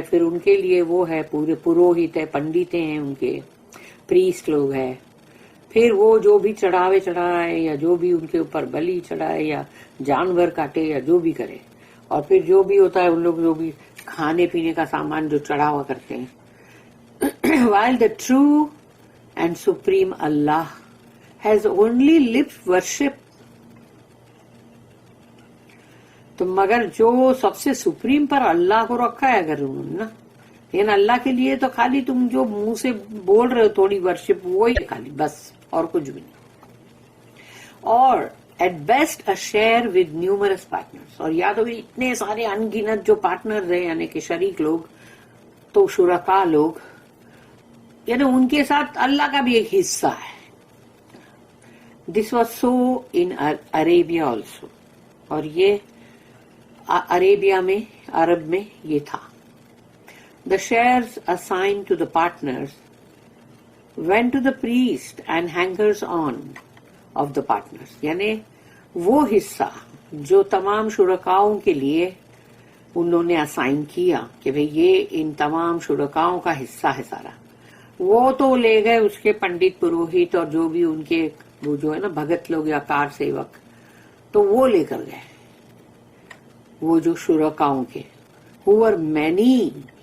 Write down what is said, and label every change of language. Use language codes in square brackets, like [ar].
[ur] پھر ان کے لیے وہ ہے پورے پروہت ہے پنڈت ہیں ان کے پریسٹ لوگ ہیں. پھر وہ جو بھی چڑھاوے چڑھائے یا جو بھی ان کے اوپر بلی چڑھائے یا جانور کاٹے یا جو بھی کرے اور پھر جو بھی ہوتا ہے ان لوگ جو بھی کھانے پینے کا سامان جو چڑھاوا کرتے ہیں. [en] while the true and supreme Allah has only lip worship. [ur] تو مگر جو سب سے سپریم پر اللہ کو رکھا ہے اگر انہوں نے نا لیکن اللہ کے لیے تو خالی تم جو منہ سے بول رہے ہو تھوڑی ورشپ وہی خالی بس اور کچھ بھی نہیں. [en] اور at best a share with numerous partners. [ur] اور یا تو اتنے سارے انگنت جو پارٹنر ہیں یعنی کہ شریک لوگ تو شرکا لوگ یعنی ان کے ساتھ اللہ کا بھی ایک حصہ ہے. [en] This was so in Arabia also. [ur] اور یہ عربیہ میں عرب میں یہ تھا. [en] The shares assigned to the partners went to the priest and hangers on of the partners. [ur] یعنی وہ حصہ جو تمام شرکاؤں کے لیے انہوں نے اسائن کیا کہ بھئی یہ ان تمام شرکاؤں کا حصہ ہے سارا وہ تو لے گئے اس کے پنڈت پروہت اور جو بھی ان کے وہ جو ہے نا بھگت لوگ یا کار سیوک تو وہ لے کر گئے وہ جو شرکاؤں کے [en] who were many